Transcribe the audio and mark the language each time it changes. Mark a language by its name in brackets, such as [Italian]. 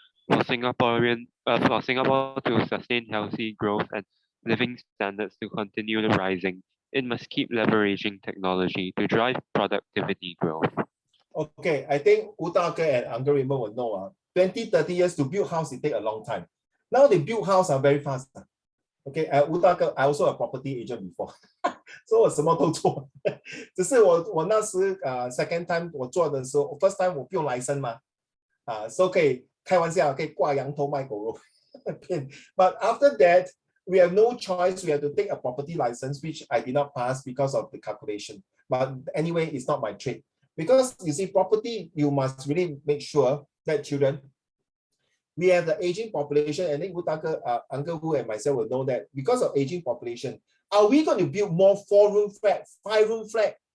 [English] For Singapore to sustain healthy growth and living standards to continue rising, it must keep leveraging technology to drive productivity growth. Okay, I think Utaka and Uncle Raymond will know 20, 30 years to build house, it take a long time. Now they build house very fast. Okay, Utaka, I also a property agent before. [Chinese] So 我什么都做。只是我那时 [English] second time [Chinese] 我做的时候 [English] first time [Chinese] 我不用 [English] license [Chinese] 嘛。 so 可以开玩笑可以挂羊头卖狗肉。 [English] But after that, we have no choice. We have to take a property license, which I did not pass because of the calculation. But anyway, it's not my trade. Because you see, property, you must really make sure that children, we have the aging population, and then Uncle Wu and myself will know that because of aging population, are we going to build more 4-room flat, 5-room flat?